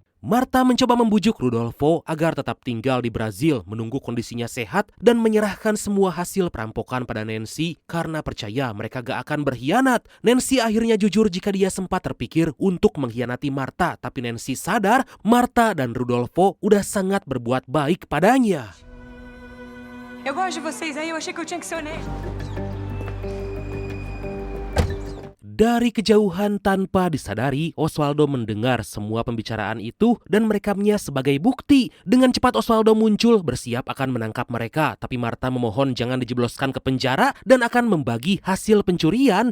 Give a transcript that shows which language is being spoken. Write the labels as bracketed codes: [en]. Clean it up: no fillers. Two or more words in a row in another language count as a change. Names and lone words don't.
[id] Marta mencoba membujuk Rudolfo agar tetap tinggal di Brazil menunggu kondisinya sehat dan menyerahkan semua hasil perampokan pada Nancy karena percaya mereka gak akan berkhianat. Nancy akhirnya jujur jika dia sempat terpikir untuk mengkhianati Marta, tapi Nancy sadar Marta dan Rudolfo udah sangat berbuat baik padanya. [pt] Eu gosto de vocês aí, eu achei que eu tinha que ser honesta. [id] Dari kejauhan tanpa disadari, Osvaldo mendengar semua pembicaraan itu dan merekamnya sebagai bukti. Dengan cepat Osvaldo muncul bersiap akan menangkap mereka, tapi Marta memohon jangan dijebloskan ke penjara dan akan membagi hasil pencurian.